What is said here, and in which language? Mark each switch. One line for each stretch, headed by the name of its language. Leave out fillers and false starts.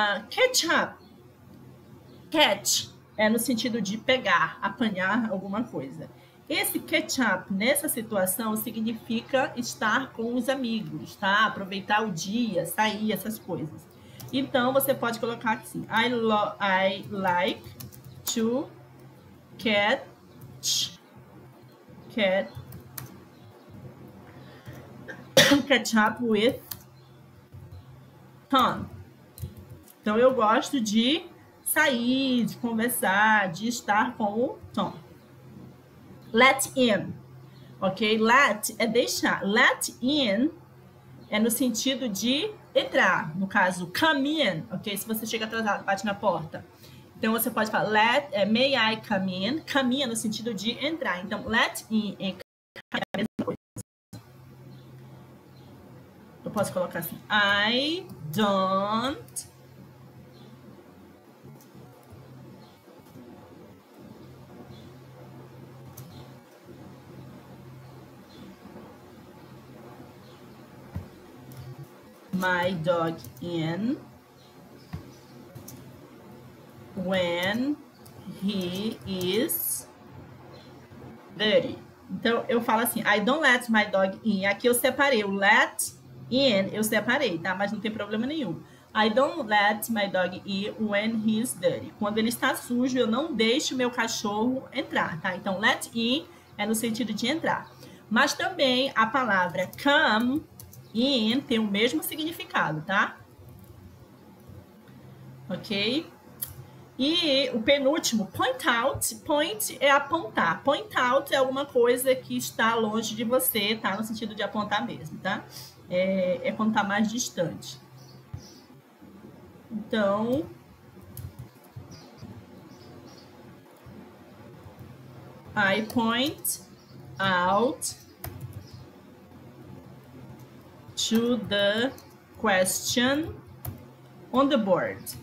Portuguese: Catch up. Catch é no sentido de pegar, apanhar alguma coisa. Esse catch up, nessa situação, significa estar com os amigos, tá? Aproveitar o dia, sair, essas coisas. Então, você pode colocar assim.
English: I like to catch up with Tom.
Portuguese: Então, eu gosto de sair, de conversar, de estar com o Tom. Let in, ok? Let é deixar. Let in é no sentido de entrar. No caso, come in, ok? Se você chega atrasado, bate na porta. Então, você pode falar,
English: may I come in?
Portuguese: Come in é no sentido de entrar. Então, let in é a mesma coisa. Eu posso colocar assim,
English: I don't my dog in when he is dirty.
Portuguese: Então, eu falo assim,
English: I don't let my dog in.
Portuguese: Aqui eu separei o let in, eu separei, tá? Mas não tem problema nenhum.
English: I don't let my dog in when he is dirty.
Portuguese: Quando ele está sujo, eu não deixo meu cachorro entrar, tá? Então, let in é no sentido de entrar. Mas também a palavra come in tem o mesmo significado, tá? Ok? E o penúltimo, point out. Point é apontar. Point out é alguma coisa que está longe de você, tá? No sentido de apontar mesmo, tá? É quando tá mais distante.
English: Então, I point out to the question on the board.